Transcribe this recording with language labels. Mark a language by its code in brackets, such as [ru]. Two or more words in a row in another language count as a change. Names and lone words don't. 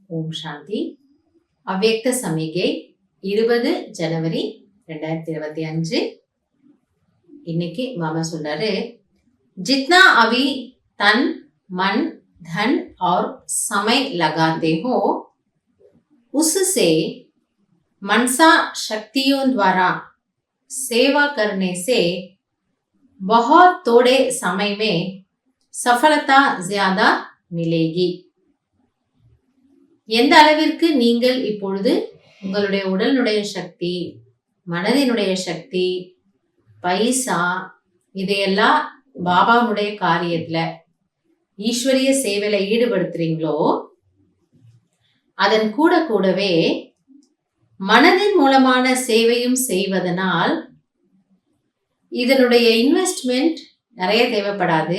[ta] ஓம் சாந்தி. அவ்யக்த சமிகை 20 ஜனவரி 2025. இன்னைக்கு மாமா சொல்றாரு, [hi] जितना अभी तन मन धन और समय लगाते हो उससे मनसा शक्तियों द्वारा सेवा करने से बहुत थोड़े समय में सफलता ज्यादा मिलेगी. [ta] எந்த அளவிற்கு நீங்கள் இப்பொழுது உங்களுடைய உடலினுடைய சக்தி, மனதினுடைய சக்தி, பைசா இதையெல்லாம் பாபாவுடைய காரியத்துல ஈஸ்வரிய சேவையில ஈடுபடுத்துறீங்களோ, அதன் கூடவே மனதின் மூலமான சேவையும் செய்வதனால் இதனுடைய இன்வெஸ்ட்மெண்ட் நிறைய தேவைப்படாது.